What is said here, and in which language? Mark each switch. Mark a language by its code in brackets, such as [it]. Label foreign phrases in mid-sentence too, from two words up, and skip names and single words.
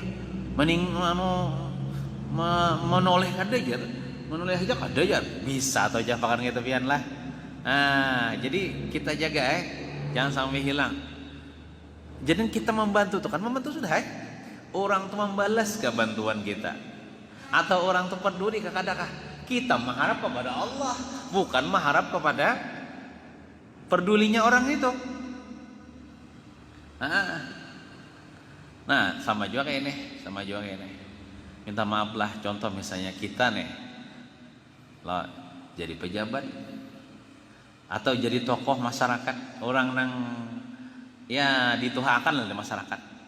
[bjn] Mending menoleh kada jar. Menoleh aja kada jar. [id] Bisa atau japakan gitu pian lah. Jadi kita jaga jangan sampai hilang. Jadi kita membantu tuh kan membantu sudah orang tuh membalas kebantuan kita. Atau orang tuh peduli ke kadakah? Kita mengharap kepada Allah, bukan mengharap kepada pedulinya orang itu. Nah, sama juga kayak ini. Minta maaf lah, contoh misalnya kita nih lah jadi pejabat atau jadi tokoh masyarakat, orang nang ya dituhakan oleh masyarakat.